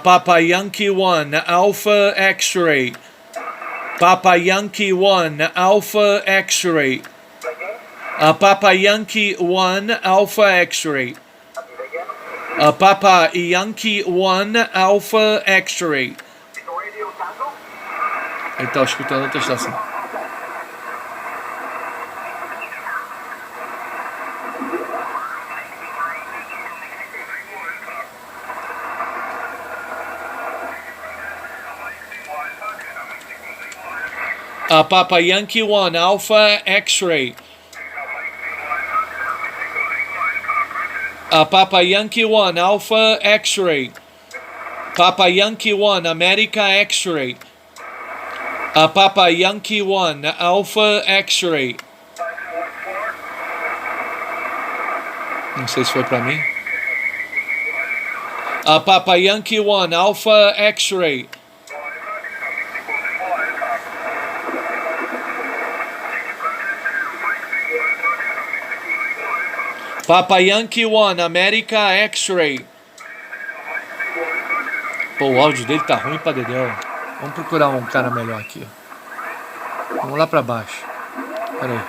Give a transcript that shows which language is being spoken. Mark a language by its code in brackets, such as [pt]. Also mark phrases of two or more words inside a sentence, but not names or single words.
[en] Papa Yankee 1, Alpha X-Ray. Papa Yankee 1, Alpha X-Ray. Again. Papa Yankee 1, Alpha X-Ray. Again. Papa Yankee 1, Alpha X-Ray. Radio Tango. [pt] Ele tá escutando outra estação. [en] Papa Yankee 1, Alpha X-Ray. Papa Yankee 1, Alpha X-Ray. Papa Yankee 1, America X-Ray. Papa Yankee 1, Alpha X-Ray. [pt] Não sei se foi pra mim. [en] Papa Yankee 1, Alpha X-Ray. Papa Yankee 1, America X-Ray. [pt] Pô, o áudio dele tá ruim pra dedéu. Vamos procurar um cara melhor aqui. Vamos lá pra baixo. Pera aí.